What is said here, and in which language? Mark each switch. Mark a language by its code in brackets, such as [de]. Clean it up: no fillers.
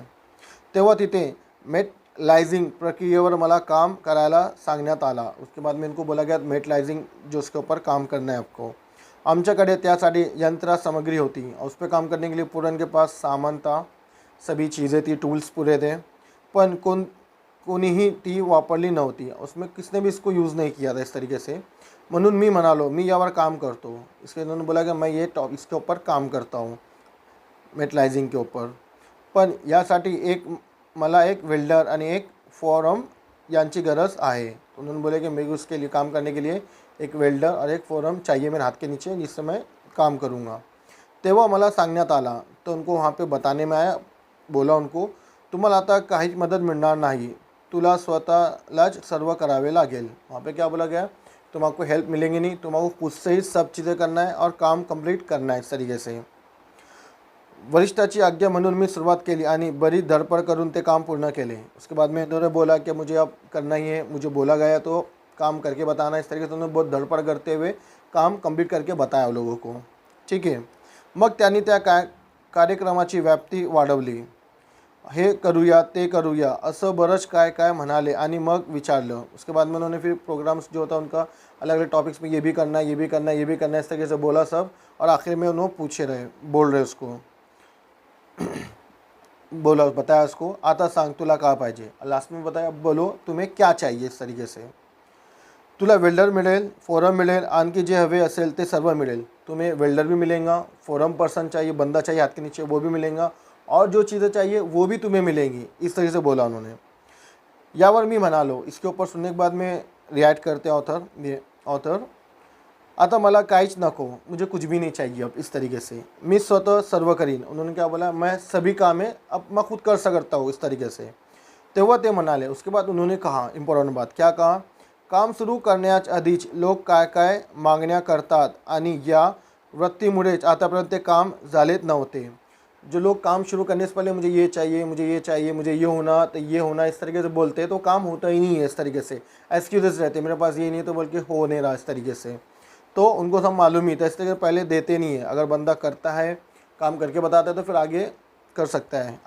[mr] तेव्हा तिथे मेटलाइजिंग प्रक्रियेवर मला काम करायला सांगण्यात आला। [hi] उसके बाद में इनको बोला गया मेटलाइजिंग जो उसके ऊपर काम करना है आपको। [mr] आमच्याकडे त्यासाठी यंत्र सामग्री होती [hi] और उस पर काम करने के लिए पूरा उनके पास सामान था, सभी चीज़ें थी, टूल्स पूरे थे, [mr] पण कोणीही ती वापरली नव्हती, [hi] उसमें किसने भी इसको यूज़ नहीं किया था इस तरीके से। [mr] म्हणून मी म्हणालो मी यावर काम करतो। [hi] इसके उन्होंने बोला कि मैं ये इसके ऊपर काम करता हूँ, मेटलाइजिंग के ऊपर, [mr] पण यासाठी मला एक वेल्डर आणि एक फॉरम यांची गरज आहे। [hi] तो उन्होंने बोले कि मेरे को उसके लिए काम करने के लिए एक वेल्डर और एक फोरम चाहिए मेरे हाथ के नीचे जिससे मैं काम करूँगा. [mr] तेव्हा मला सांगण्यात आला. [hi] तो उनको वहाँ पे बताने में आया. बोला उनको, [mr] तुम्हाला आता काहीच मदत मिळणार नाही, तुला स्वतःलाच सर्व करावे लागेल. [hi] वहाँ पे क्या बोला गया, तुमको हेल्प मिलेंगी नहीं, तुमको खुद से ही सब चीज़ें करना है और काम कंप्लीट करना है. इस तरीके से [mr] वरिष्ठाची आज्ञा म्हणून मी सुरुवात केली आणि बरीच धडपड करून ते काम पूर्ण केले. [hi] उसके बाद में इन्होंने बोला कि मुझे अब करना ही है, मुझे बोला गया तो काम करके बताना. इस तरीके से उन्होंने बहुत धडपड करते हुए काम कंप्लीट करके बताया लोगों को. [mr] ठीक आहे. मग त्यांनी त्या कार्यक्रमाची व्याप्ती वाढवली. हे करूया ते करूया असं बरंच काय काय म्हणाले आणि मग विचारलं. [hi] उसके बाद में उन्होंने फिर प्रोग्राम्स जो होता उनका अलग अलग टॉपिक्स में ये भी करना है, ये भी करना है, ये भी करना है, इस तरीके से बोला सब. और आखिर में उन्होंने पूछे रहे, बोल रहे उसको बोला, बताया उसको, [mr] आता सांग तुला का पाहिजे. [hi] लास्ट में बताया, बोलो तुम्हें क्या चाहिए. [mr] इस तरीके से तुला वेल्डर मिळेल, फोरम मिळेल, आणखी जे हवे असेल ते सर्व मिळेल. [hi] तुम्हें वेल्डर भी मिलेगा, फोरम पर्सन चाहिए, बंदा चाहिए हाथ के नीचे, वो भी मिलेगा, और जो चीज़ें चाहिए वो भी तुम्हें मिलेंगी. इस तरीके से बोला उन्होंने. [mr] यावर मी म्हणालो. [hi] इसके ऊपर सुनने के बाद में रिएक्ट करते ऑथर, [mr] आता मला काहीच नको, [hi] मुझे कुछ भी नहीं चाहिए अब. इस तरीके से [mr] मी स्वतः सर्व करीन. [hi] उन्होंने क्या बोला, मैं सभी काम है अब मैं खुद कर सकता हूँ. इस तरीके से [mr] तेव्हा ते म्हणाले. [hi] उसके बाद उन्होंने कहा, इम्पॉर्टंट बात क्या कहा, [mr] काम सुरू करण्याच्या आधीच लोक काय काय मागण्या करतात आणि या वृत्तीमुळेच आतापर्यंत ते काम झालेच नव्हते. [hi] जो लोग काम शुरू करने से पहले मुझे ये चाहिए, मुझे ये चाहिए, मुझे ये होना तो ये होना, इस तरीके से बोलते हैं तो काम होता ही नहीं है. इस तरीके से एक्सक्यूजेस रहते हैं, मेरे पास ये नहीं है तो बल्कि हो नहीं रहा. इस तरीके से तो उनको सब मालूम ही था. इस तरीके से पहले देते नहीं है. अगर बंदा करता है, काम करके बताता है तो फिर आगे कर सकता है.